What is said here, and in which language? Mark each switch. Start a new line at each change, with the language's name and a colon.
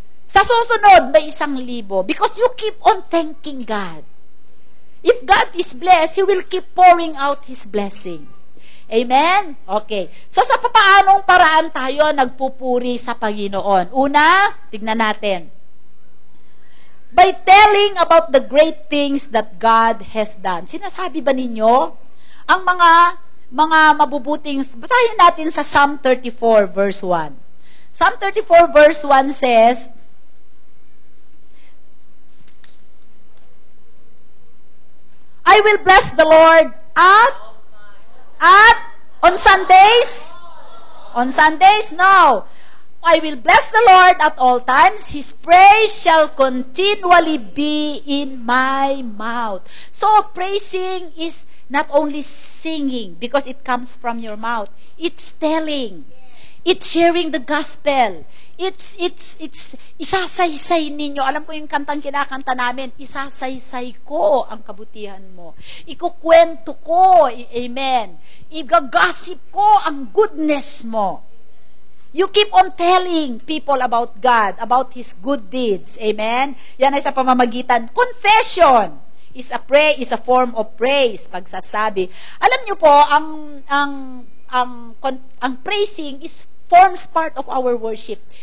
Filipino: Sa susunod, may
English: 1,000. Because you keep on thanking God. If God is blessed, He will keep pouring out His blessing. Amen? Okay.
Filipino: So, sa papaanong paraan tayo nagpupuri sa Panginoon? Una, tignan natin.
English: By telling about the great things that God has done.
Filipino: Sinasabi ba ninyo ang mga mabubuting, basahin natin sa Psalm 34 verse 1.
English: Psalm 34 verse 1 says, I will bless the Lord at on Sundays? On Sundays? No. I will bless the Lord at all times. His praise shall continually be in my mouth. So, praising is not only singing because it comes from your mouth. It's telling. It's sharing the gospel. It's
Filipino: isasaysay ninyo. Alam ko yung kantang kinakanta namin, isasaysay ko ang kabutihan mo. Ikukwento ko, amen. Igagasip ko ang goodness mo.
English: You keep on telling people about God, about His good deeds, amen.
Filipino: Yan ay sa pamamagitan.
English: Confession is a form of praise,
Filipino: pagsasabi. Alam niyo po, ang praising forms part of our worship.